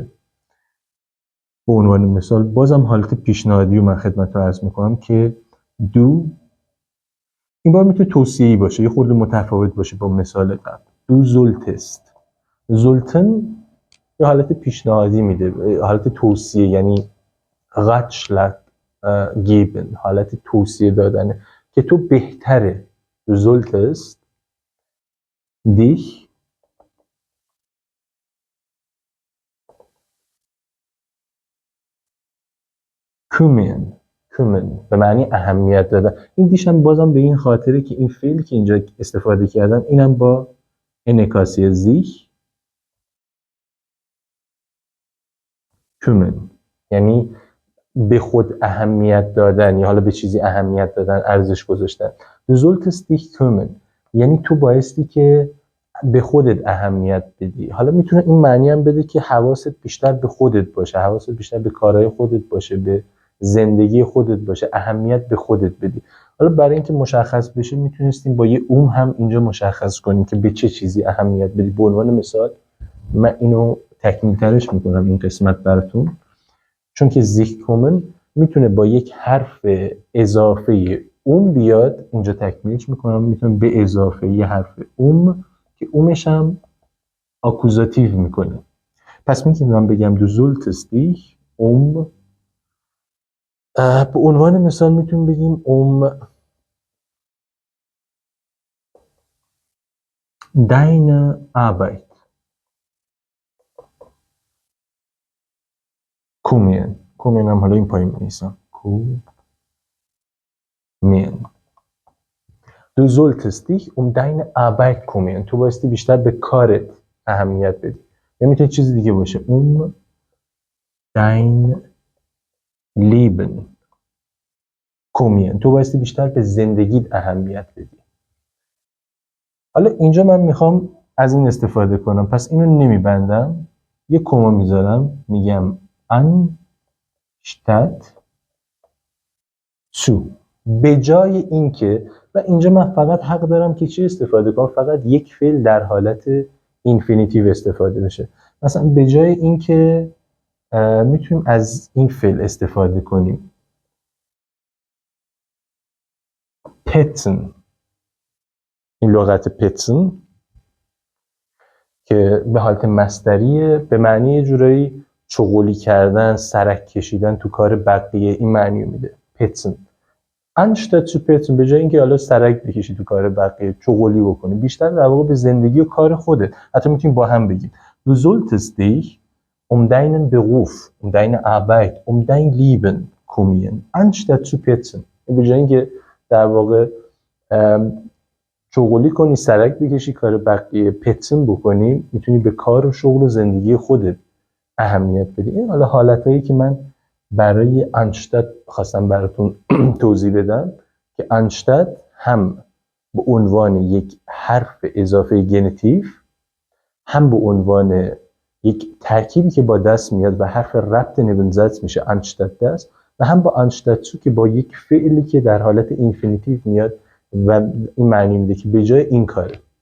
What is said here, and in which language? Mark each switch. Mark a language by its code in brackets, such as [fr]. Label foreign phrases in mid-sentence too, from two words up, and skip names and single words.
[fa] به عنوان مثال بازم حالت پیشنهادی رو من خدمتتون عرض میکنم که دو این بار میتونه توصیه‌ای باشه، یه خورده متفاوت باشه با مثال قبل. [de] du solltest. [fa] زولتن یه حالت پیشنهادی میده، حالت توصیه، یعنی [de] ratschlag geben، [fa] حالت توصیه دادنه که تو بهتره. [de] Du solltest dich kümmern [fa] به معنی اهمیت دادن. این دیش هم بازم به این خاطره که این فعلی که اینجا استفاده کردم اینم با انعکاسی [de] sich kümmern، [fa] یعنی به خود اهمیت دادن یا حالا به چیزی اهمیت دادن، ارزش گذاشتن. [de] Du solltest dich kümmern [fa] یعنی تو بایستی که به خودت اهمیت بدی. حالا میتونه این معنی هم بده که حواست بیشتر به خودت باشه، حواست بیشتر به کارهای خودت باشه، به زندگی خودت باشه، اهمیت به خودت بدی. حالا برای اینکه مشخص بشه میتونستیم با یه هم اینجا مشخص کنیم که به چه چیزی اهمیت بدی. به عنوان مثال من اینو تکمیل ترش میکنم این قسمت براتون، چون که [de] sich kümmern [fa] میتونه با یک حرف اضافه بیاد. اینجا تکمیلش میکنم، میتونه به اضافه یه حرف که اومش هم آکوزاتیو میکنه. پس میتونم بگم [de] du solltest dich [fa] به عنوان مثال میتونیم بگیم [de] deine Arbeit kümmern [fa] هم حالا این پایین می‌نویسم kümmern. [de] Du solltest dich deine Arbeit kümmern. [fa] تو بایستی بیشتر به کارت اهمیت بدی. یا میتونه چیز دیگه باشه [de] dein Leben kümmern. [fa] تو بایستی بیشتر به زندگیت اهمیت بدی. حالا اینجا من میخوام از این استفاده کنم، پس اینو نمیبندم، یه کما میذارم، میگم [de] anstatt zu، [fa] به جای اینکه، و اینجا من فقط حق دارم که چی استفاده کنم؟ فقط یک فعل در حالت اینفینیتیو استفاده بشه. مثلا به جای اینکه میتونیم از این فعل استفاده کنیم پتن، این لغت پتن که به حالت مصدریه، به معنی یه جورایی چغلی کردن، سرک کشیدن تو کار بقیه، این معنی میده پتن. [de] anstatt zu petzen، [fa] به جای اینکه حالا سرک بکشی تو کار بقیه، چغلی بکنی، بیشتر در واقع به زندگی و کار خودت. حتی میتونیم با هم بگیم [de] du solltest dich deinen Beruf, deine Arbeit, dein Leben kümmern anstatt zu petzen. [fa] به جای اینکه در واقع چغلی کنی، سرک بکشی، کار بقیه پتن بکنی، میتونی به کار و شغل و زندگی خودت اهمیت بدی. این حالا حالتایی که من برای انشتات خواستم براتون توضیح بدم که انشتات هم به عنوان یک حرف اضافه گنتیو، هم به عنوان یک ترکیبی که با دست میاد و حرف ربط نبنزت میشه انشتات دست، و هم با آنشتاتسو که با یک فعلی که در حالت اینفینیتیو میاد و این معنی میده که به جای این کاره.